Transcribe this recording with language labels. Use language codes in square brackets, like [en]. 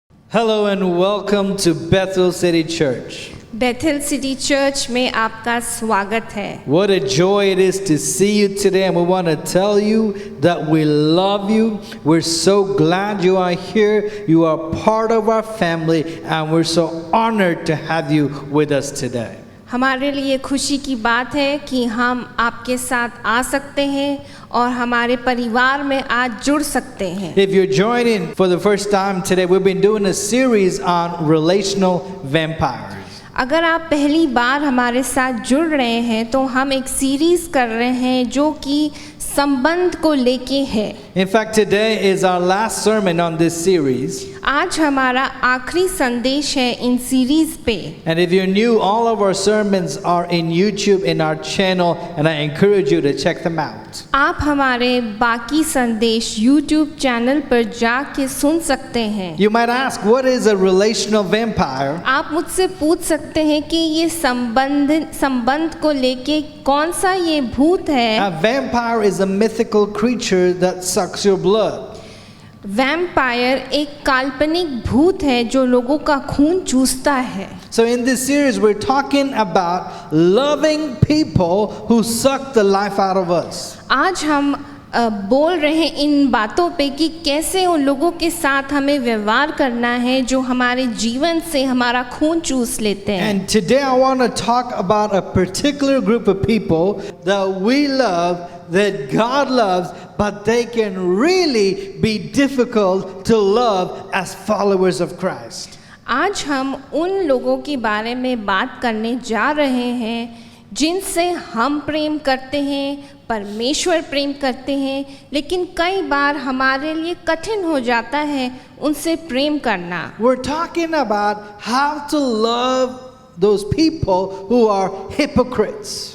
[en] Hello and welcome to Bethel City Church. [hi] Bethel city church में आपका स्वागत है। [en] What a joy it is to see you today, and we want to tell you that we love you. We're so glad you are here. You are part of our family, and we're so honored to have you with us today. [hi] हमारे लिए खुशी की बात है कि हम आपके साथ आ सकते हैं और हमारे परिवार में आज जुड़ सकते हैं। [en] If you're joining for the first time today, we've been doing a series on relational vampires. [hi] अगर आप पहली बार हमारे साथ जुड़ रहे हैं तो हम एक सीरीज कर रहे हैं जो कि संबंध को लेके है। [en] In fact, today is our last sermon on this series. [hi] आज हमारा आखिरी संदेश है इन सीरीज पे। [en] And if you're new, all of our sermons are in YouTube in our channel, and I encourage you to check them out. [hi] आप हमारे बाकी संदेश YouTube चैनल पर जाके सुन सकते हैं। [en] You might ask, what is a relational vampire? [hi] आप मुझसे पूछ सकते हैं कि ये संबंध को लेके कौन सा ये भूत है। [en] A vampire is a mythical creature that sucks your blood. [hi] Vampire एक काल्पनिक भूत है जो लोगों का खून चूसता है। [en] So in this series, we're talking about loving people who suck the life out of us. [hi] आज हम बोल रहे हैं इन बातों पे कि कैसे उन लोगों के साथ हमें व्यवहार करना है जो हमारे जीवन से हमारा खून चूस लेते हैं। [en] And today I want to talk about a particular group of people that we love, that God loves, but they can really be difficult to love as followers of Christ. [hi] आज हम उन लोगों के बारे में बात करने जा रहे हैं जिनसे हम प्रेम करते हैं परमेश्वर प्रेम करते हैं, लेकिन कई बार हमारे लिए कठिन हो जाता है उनसे प्रेम करना। [en] We're talking about how to love those people who are hypocrites.